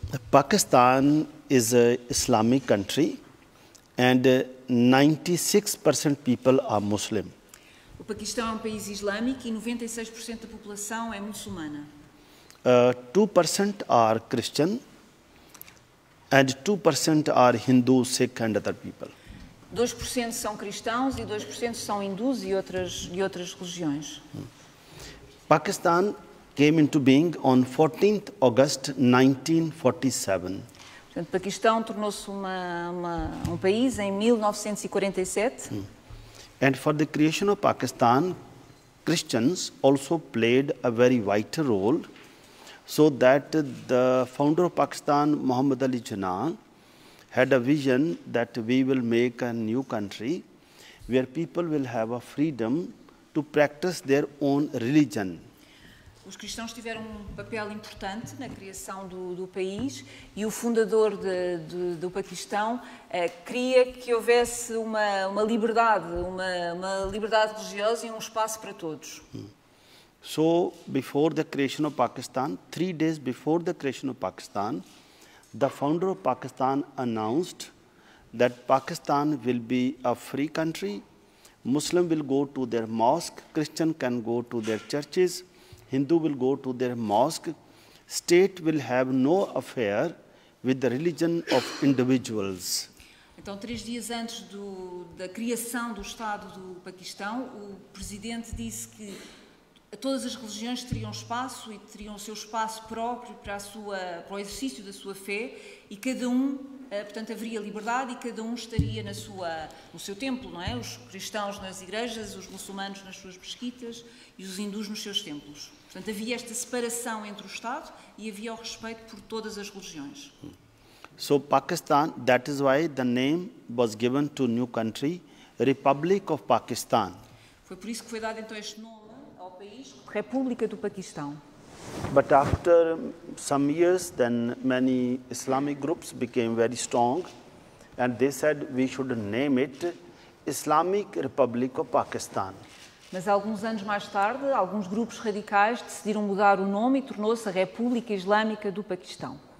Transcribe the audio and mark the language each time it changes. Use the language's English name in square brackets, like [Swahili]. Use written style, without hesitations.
[English] Pakistan is an Islamic country and 96% people are Muslim. [Portuguese] O Paquistão é um país islâmico e 96% da população é muçulmana. [English] 2% are Christian and 2% are Hindu, Sikh and other people. [Portuguese] 2% são cristãos e 2% são hindus e outras religiões. [English] Pakistan came into being on 14th August 1947. [Portuguese] Portanto, o Paquistão tornou-se um país em 1947. [English] And for the creation of Pakistan, Christians also played a very vital role, so that the founder of Pakistan, Muhammad Ali Jinnah, had a vision that we will make a new country where people will have a freedom to practice their own religion. [Portuguese] Os cristãos tiveram um papel importante na criação do país e o fundador do Paquistão queria que houvesse uma liberdade religiosa e um espaço para todos. [English] So, before the creation of Pakistan, 3 days before the creation of Pakistan, the founder of Pakistan announced that Pakistan will be a free country. Muslim will go to their mosque, Christian can go to their churches, Hindu will go to their mosque. State will have no affair with the religion of individuals. [Portuguese] Então, 3 dias antes da criação do Estado do Paquistão, o Presidente disse que todas as religiões teriam espaço e teriam o seu espaço próprio para o exercício da sua fé e cada um, portanto, haveria liberdade e cada um estaria no seu templo, não é? Os cristãos nas igrejas, os muçulmanos nas suas mesquitas e os hindus nos seus templos. Portanto, havia esta separação entre o Estado e havia o respeito por todas as religiões. [English] So Pakistan, that is why the name was given to new country, Republic of Pakistan. [Portuguese] Foi por isso que foi dado então este nome ao país, República do Paquistão. [English] But after some years, then many Islamic groups became very strong, and they said we should name it Islamic Republic of Pakistan. [Portuguese] Mas alguns anos mais tarde, alguns grupos radicais decidiram mudar o nome e tornou-se a República Islâmica do Paquistão.